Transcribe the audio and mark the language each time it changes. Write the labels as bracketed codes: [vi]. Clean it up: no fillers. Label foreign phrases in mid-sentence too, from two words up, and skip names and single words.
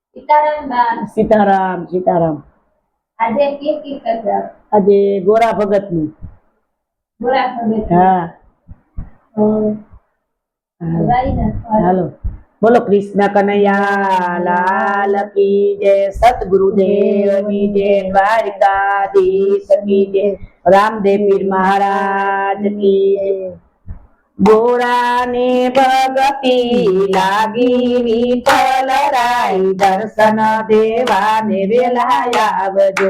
[hi] सीताराम बा सीताराम सीताराम। [gu] આજે કે કરતા આજે ગોરા ભગત નું ગોરા ભગત હા ભાઈ ના હાલો બોલો [hi] कृष्ण कन्हैया लाल की जय सतगुरुदेव की जय द्वारिकाधीश की जय रामदेव पीर महाराज की जय। [gu] ગોરા ને ભગતી લાગી વિઠ્ઠલ રાય દર્શન દેવા ને વેલા આવજો।